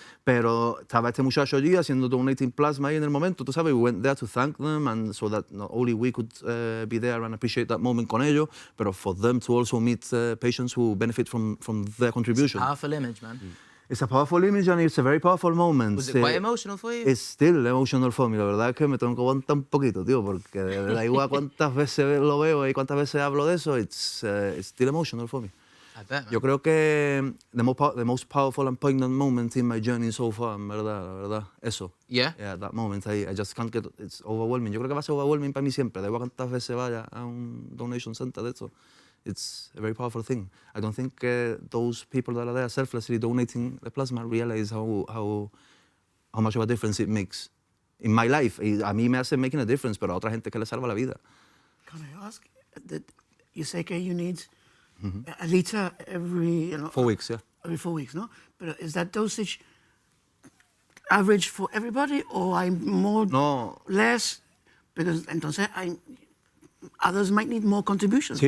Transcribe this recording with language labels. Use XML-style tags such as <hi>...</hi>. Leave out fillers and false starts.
<es>Pero estaba este muchacho allí haciendo</es> <en>donating plasma</en> <es>ahí en el momento, tú sabes,</es> <en>we went there to thank them, and so that not only we could be there and appreciate that moment</en> <es>con ellos,</es> <en>but for them to also meet patients who benefit from their contribution. It's a powerful image, man. It's a powerful image and it's a very powerful moment. Was it quite emotional for you? It's still emotional for me.</en> <es>La verdad es que me tengo que aguantar un poquito, tío, porque da igual cuántas veces lo veo y cuántas veces hablo de eso,</es> <en>it's still emotional for me. I bet, man.</en> <es>Yo creo que</es> <en>the most powerful and poignant moment in my journey so far,</en> <es>en verdad, la verdad, eso.</es> <en>Yeah? Yeah, that moment, I just can't get, it's overwhelming.</en> <es>Yo creo que va a ser overwhelming para mí siempre, da igual cuántas veces vaya a un donation center de eso.</es> <en>It's a very powerful thing. I don't think those people that are there selflessly donating the plasma realize how much of a difference it makes in my life.</en> <es>A mí me hace</es> <en>making a difference,</en> <es>pero a otra gente que le salva la vida.</es> <en>Can I ask that you say you need a liter every 4 weeks, yeah. every 4 weeks, no? But is that dosage average for everybody, or I'm more No. less? Because entonces others might need more contributions.</en>